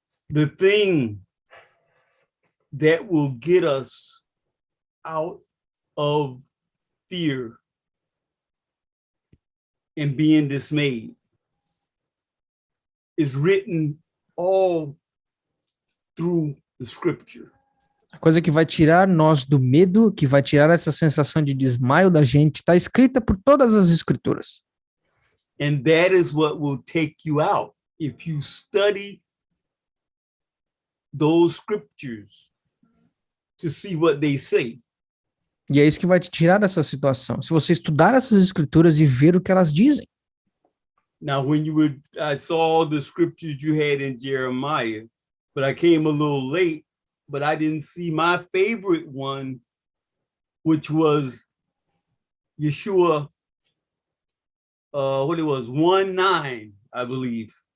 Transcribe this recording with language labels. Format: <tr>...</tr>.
<en>The thing that will get us out of fear and being dismayed is written all through the scripture.</en> <pt>A coisa que vai tirar nós do medo, que vai tirar essa sensação de desmaio da gente, está escrita por todas as escrituras.</pt> <en>And that is what will take you out if you study those scriptures to see what they say.</en> <pt>E é isso que vai te tirar dessa situação. Se você estudar essas escrituras e ver o que elas dizem.</pt> <en>Now, I saw the scriptures you had in Jeremiah, but I came a little late, but I didn't see my favorite one, which was Yeshua, 1:9, I believe.</en>